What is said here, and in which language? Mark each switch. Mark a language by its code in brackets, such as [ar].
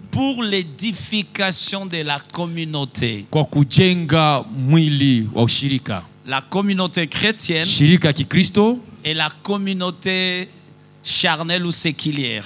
[fr] pour l'édification de la communauté. [sw] Kwa kujenga mwili wa ushirika. [fr] La communauté chrétienne. [sw] Shirika kikristo. [fr] Et la communauté charnelle ou séculière.